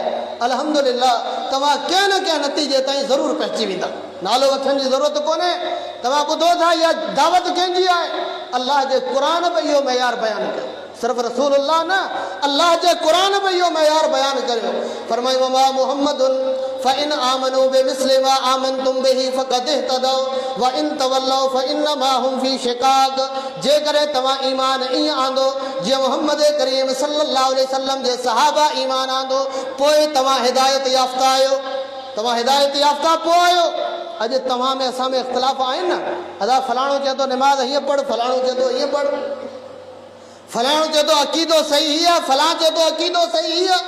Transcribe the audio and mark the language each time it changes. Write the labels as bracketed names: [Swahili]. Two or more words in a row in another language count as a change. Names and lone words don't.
[Sindhi] अल्हम्दुलिल्लाह तव्हां कंहिं न कंहिं नतीजे ताईं ज़रूरु पहुची वेंदा। नालो वठण जी ज़रूरत कोन्हे। तव्हां ॿुधो था इहा दावत कंहिंजी आहे? अल्लाह जे क़ुरान में इहो मयार बयानु कयो। सिर्फ़ु रसूलुल्लाह न, अल्लाह जे क़ुरान में इहो मयार बयानु करियो। [Arabic] फरमायो وما محمد فإن آمنوا بمثل ما آمنتم به فقد اهتدوا وإن تولوا فإنما هم في شقاق. [Sindhi] जेकॾहिं तव्हां ईमान ईअं आंदो जीअं मोहम्मद करीम [Arabic] صلى الله عليه وسلم [Sindhi] जे सहाबा ईमान आंदो, पोइ तव्हां हिदायत याफ़्ता आहियो। तव्हां हिदायत याफ़्ता पोइ आहियो। अॼु तव्हां में असां में इख़्तिलाफ़ आहिनि न। अदा फलाणो चए थो निमाज़ हीअं पढ़, फलाणो चए थो हीअं पढ़, फलाणो चए थो अक़ीदो सही आहे, फलां चए थो अक़ीदो सही आहे।